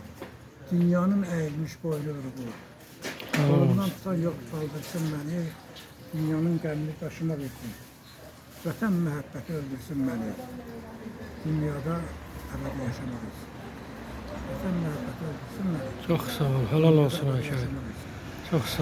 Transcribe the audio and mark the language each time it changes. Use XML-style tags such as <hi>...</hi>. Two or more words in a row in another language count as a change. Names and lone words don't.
<az>Dünyanın əyilmiş boynudur bu. Kolumdan tutan yox qaldırsın məni. Dünyanın qəmini başıma versin. Vətən məhəbbəti öldürsün məni. Dünyada əbədi yaşamaq üçün. Vətən məhəbbəti öldürsün məni.</az> <tr>Çok sağ ol. Helal olsun Ayşe. Çok sağ ol.</tr>